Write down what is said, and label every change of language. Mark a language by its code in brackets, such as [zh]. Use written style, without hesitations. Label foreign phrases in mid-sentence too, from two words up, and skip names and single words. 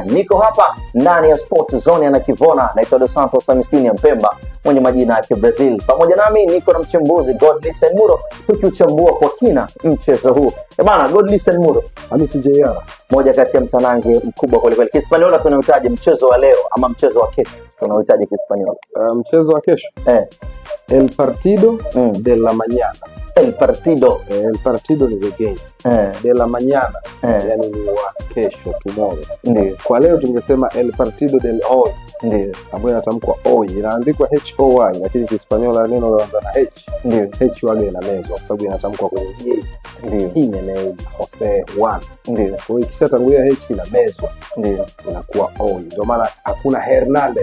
[sw] Niko hapa ndani ya Sport Zone yana Kivona, naitwa Dos Santos Amisini Mpemba mwenye majina ya Brazil. Pamoja nami niko na mchambuzi Godlisten Muro, tukiuchambua kwa kina mchezo huu. Bana Godlisten Muro, Hamisi JR, moja kati ya mtanange mkubwa kweli kweli. Kispaniola tunahitaji mchezo wa leo ama mchezo wa kesho? Tunahitaji Kispaniola. Mchezo wa kesho. [es] El partido de la mañana. El partido [en] ni the game. [es] De la mañana. [sw] Yani ni wa kesho, tomorrow. Ndiyo. Kwa leo tungesema [es] el partido del hoy. [sw] Ndiyo. Ambayo inatamkwa hoy. Inaandikwa H-O-Y, lakini Kispaniola neno linaanza na H. Ndiyo. H wage inamezwa kwa sababu inatamkwa kwenye J. Ndiyo. Imeneza Jose Juan. Ndiyo. Kwa hiyo ikishatangulia H inamezwa. Ndiyo. Inakuwa hoy. Ndio maana hakuna Hernandez.